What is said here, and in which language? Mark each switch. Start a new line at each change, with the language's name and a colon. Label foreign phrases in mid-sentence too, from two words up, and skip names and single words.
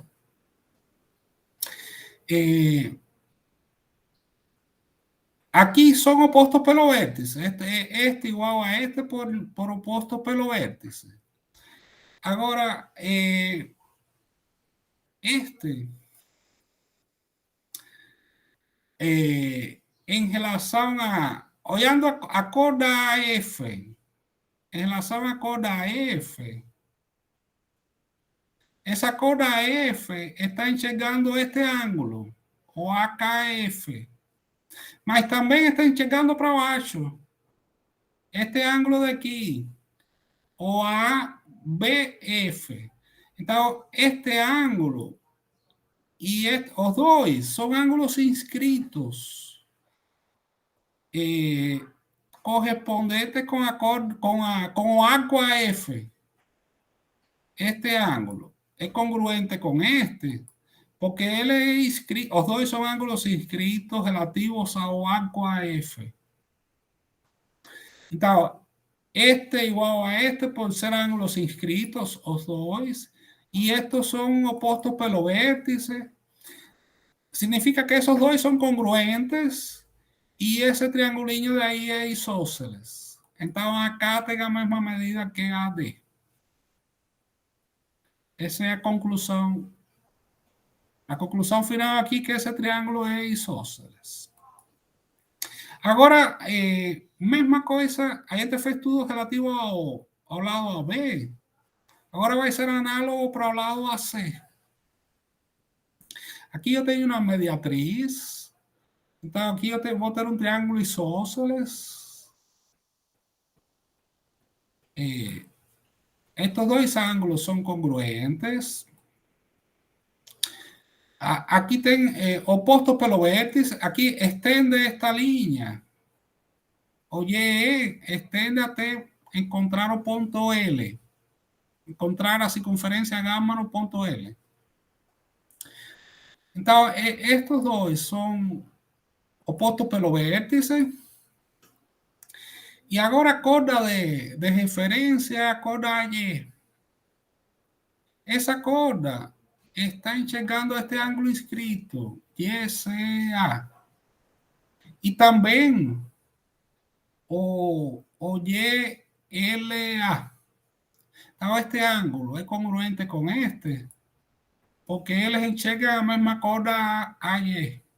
Spanish: Aquí son opuestos
Portuguese: pelo vértices.
Spanish: Este igual a este por opuestos
Portuguese: pelo vértices.
Spanish: Ahora, en relación a,
Portuguese: olhando a cor da F, em relação à cor da F, essa cor da F está enxergando este ângulo, o AKF, mas também está enxergando para baixo, este ângulo daqui, o ABF. Então, este ângulo e os dois são ângulos inscritos correspondentes com o AQAF.
Spanish: Este ángulo es congruente con este, porque él es inscrito, los dos son ángulos inscritos relativos a arco AF. Entonces, este igual a este por ser ángulos inscritos, los dos, y estos son opuestos
Portuguese: pelo vértice.
Spanish: Significa que esos dos son congruentes y ese triangulillo de ahí es isósceles. Entonces, acá tenga la misma medida que AD.
Portuguese: Essa é a conclusão. A conclusão final aqui é que esse triângulo é isósceles. Agora, mesma coisa, a gente fez tudo relativo ao lado AB. Agora vai ser análogo para o lado AC. Aqui eu tenho uma mediatriz. Então, aqui eu vou ter um triângulo isósceles. Estos dois ângulos são congruentes.
Spanish: Aquí ten opuestos
Portuguese: pelo vértice.
Spanish: Aquí extende esta línea. Oye, extende hasta encontrar o punto L. Encontrar a circunferencia gamma no punto L. Entonces, estos dos son opuestos
Portuguese: pelo vértice.
Spanish: Y ahora
Portuguese: a corda de referencia, a corda Y. Esa corda está enxergando este ángulo inscrito, YCA.
Spanish: Y también o YLA. Este ángulo es congruente con este, porque él enxerga la misma corda AY.